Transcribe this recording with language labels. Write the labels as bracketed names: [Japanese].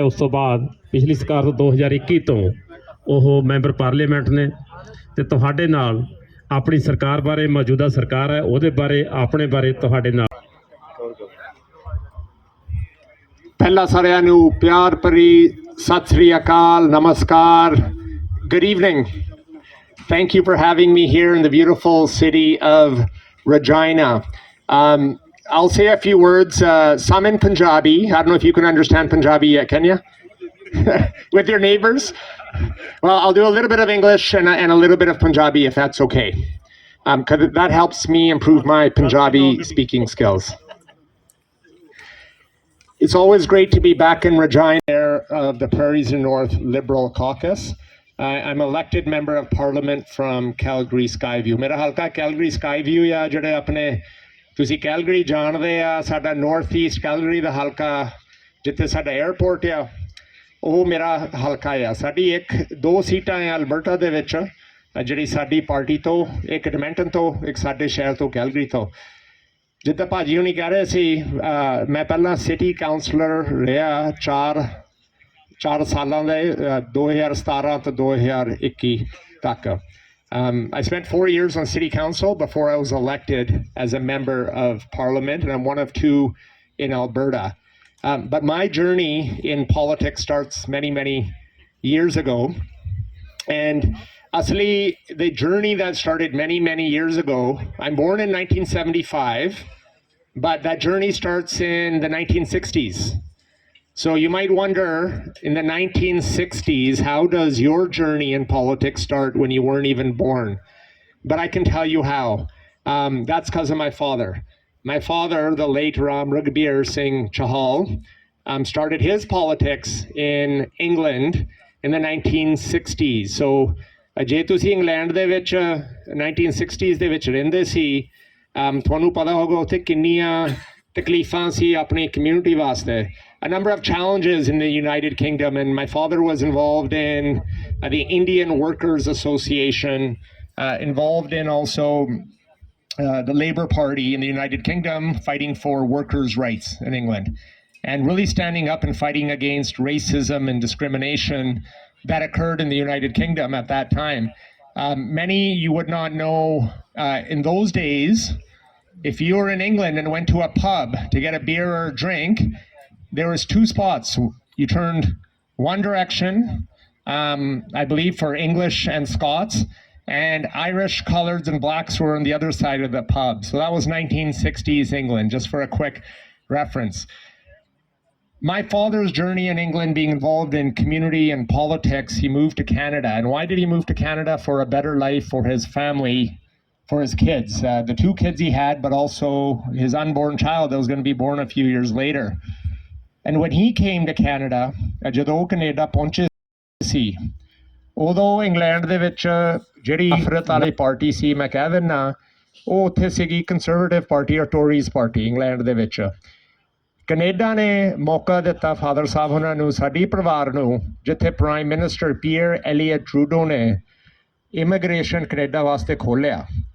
[Punjabi] ਉਸ ਤੋਂ ਬਾਅਦ ਪਿਛਲੀ ਸਰਕਾਰ ਤੋਂ 2021 ਤੋਂ ਉਹ ਮੈਂਬਰ ਪਾਰਲੀਮੈਂਟ ਨੇ ਅਤੇ ਤੁਹਾਡੇ ਨਾਲ ਆਪਣੀ ਸਰਕਾਰ ਬਾਰੇ, ਮੌਜੂਦਾ ਸਰਕਾਰ ਹੈ ਉਹਦੇ ਬਾਰੇ, ਆਪਣੇ ਬਾਰੇ ਤੁਹਾਡੇ ਨਾਲ। ਪਹਿਲਾਂ ਸਾਰਿਆਂ ਨੂੰ ਪਿਆਰ ਭਰੀ ਸਤਿ ਸ੍ਰੀ ਅਕਾਲ, ਨਮਸਕਾਰ, [English] good evening. Thank you for having me here in the beautiful city of Regina. I'll say a few words, some in Punjabi. I don't know if you can understand Punjabi yet, can you? With your neighbors? Well, I'll do a little bit of English and a little bit of Punjabi if that's okay. Because that helps me improve my Punjabi speaking skills. It's always great to be back in Regina of the Prairies and North Liberal Caucus. I'm elected member of Parliament from Calgary Skyview. [Punjabi] Mera halka Calgary Skyview ya jade apne ਤੁਸੀਂ Calgary ਜਾਣਦੇ ਆ, ਸਾਡਾ north East Calgary ਦਾ ਹਲਕਾ ਜਿੱਥੇ ਸਾਡਾ airport ਆ ਉਹ ਮੇਰਾ ਹਲਕਾ ਆ। ਸਾਡੀ 2 ਸੀਟਾਂ ਆ ਅਲਬਰਟਾ ਦੇ ਵਿੱਚ ਜਿਹੜੀ ਸਾਡੀ ਪਾਰਟੀ ਤੋਂ, ਇੱਕ ਐਡਮਿੰਟਨ ਤੋਂ, ਇੱਕ ਸਾਡੇ ਸ਼ਹਿਰ ਤੋਂ ਕੈਲਗਰੀ ਤੋਂ। ਜਿੱਦਾਂ ਭਾਜੀ ਹੁਣੀ ਕਹਿ ਰਹੇ ਸੀ, ਮੈਂ ਪਹਿਲਾਂ ਸਿਟੀ ਕਾਉਂਸਲਰ ਰਿਹਾ 4 ਸਾਲਾਂ ਦੇ 2017 ਤੋਂ 2021 ਤੱਕ। [English] I spent 4 years on City Council before I was elected as a member of Parliament, and I'm one of 2 in Alberta. But my journey in politics starts many, many years ago. And actually, the journey that started many, many years ago, I'm born in 1975, but that journey starts in the 1960s. So you might wonder, in the 1960s, how does your journey in politics start when you weren't even born? But I can tell you how. That's because of my father. My father, the late Ram Raghbir Singh Chahal, started his politics in England in the 1960s. [Punjabi] So ਜੇ ਤੁਸੀਂ England ਦੇ ਵਿੱਚ 1960s ਦੇ ਵਿੱਚ ਰਹਿੰਦੇ ਸੀ, ਤੁਹਾਨੂੰ ਪਤਾ ਹੋਗਾ ਉੱਥੇ ਕਿੰਨੀਆਂ ਤਕਲੀਫਾਂ ਸੀ ਆਪਣੀ ਕਮਿਊਨਿਟੀ ਵਾਸਤੇ। [English] A number of challenges in the United Kingdom, and my father was involved in the Indian Workers Association, involved in also the Labour Party in the United Kingdom, fighting for workers' rights in England, and really standing up and fighting against racism and discrimination that occurred in the United Kingdom at that time. Many you would not know in those days, if you were in England and went to a pub to get a beer or a drink, there was 2 spots. You turned one direction, I believe for English and Scots, and Irish, coloreds, and blacks were on the other side of the pub. So that was 1960s England, just for a quick reference. My father's journey in England, being involved in community and politics, he moved to Canada. And why did he move to Canada? For a better life for his family, for his kids. The 2 kids he had, but also his unborn child that was going to be born a few years later. And when he came to Canada, [Punjabi] ਜਦੋਂ Canada ਪਹੁੰਚੇ ਸੀ, ਉਦੋਂ England ਦੇ ਵਿੱਚ ਜਿਹੜੀ ਨਫ਼ਰਤ ਵਾਲੀ party ਸੀ, ਮੈਂ ਕਹਿ ਦਿੰਦਾ, ਉਹ ਉੱਥੇ ਸੀਗੀ ਕੰਜ਼ਰਵੇਟਿਵ ਪਾਰਟੀ ਔਰ ਟੋਰੀਜ਼ ਪਾਰਟੀ ਇੰਗਲੈਂਡ ਦੇ ਵਿੱਚ। ਕੈਨੇਡਾ ਨੇ ਮੌਕਾ ਦਿੱਤਾ ਫਾਦਰ ਸਾਹਿਬ ਉਹਨਾਂ ਨੂੰ, ਸਾਡੀ ਪਰਿਵਾਰ ਨੂੰ, ਜਿੱਥੇ prime minister peer Elliot Trudeau ਨੇ ਇਮੀਗ੍ਰੇਸ਼ਨ ਕੈਨੇਡਾ ਵਾਸਤੇ ਖੋਲ੍ਹਿਆ।